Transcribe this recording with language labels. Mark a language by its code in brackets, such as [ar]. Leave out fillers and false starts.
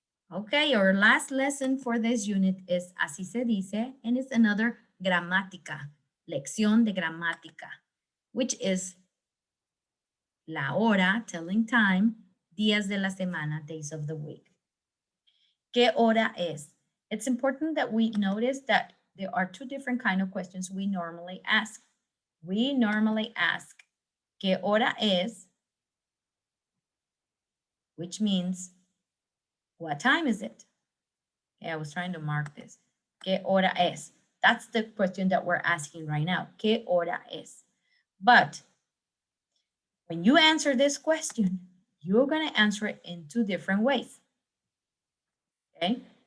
[en] Okay, our last lesson for this unit is [es] Así se dice, [en] and it's another gramática, [es] lección de gramática, [en] which is la hora, telling time, [es] días de la semana, [en] days of the week. [es] ¿Qué hora es? [en] It's important that we notice that there are 2 different kind of questions we normally ask. We normally ask, [es] ¿qué hora es? [en] Which means, what time is it? Okay, I was trying to mark this. [es] ¿Qué hora es? [en] That's the question that we're asking right now. [es] ¿Qué hora es? [en] But when you answer this question, you're going to answer it in 2 different ways. Okay?